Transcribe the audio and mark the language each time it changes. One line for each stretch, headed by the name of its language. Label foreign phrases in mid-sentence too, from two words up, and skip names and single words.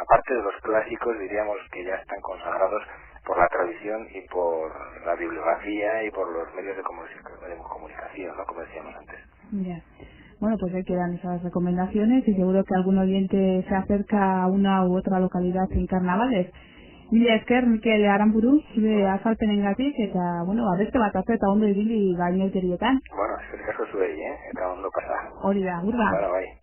Spanish: Aparte de los clásicos, diríamos, que ya están consagrados por la tradición y por la bibliografía y por los medios de comunicación, ¿no? Como decíamos antes. Ya. Bueno, pues ahí quedan esas recomendaciones y seguro que algún oyente se acerca a una u otra localidad en carnavales.
Basque: Mila esker, Mikel Aramburu, zure azalpenengatik eta, bueno, beste bat eta ondo ibili gainerkerietan. Bueno, eskerrik asko zuei, eta ondo pasa. Hori da, gurra. Bai.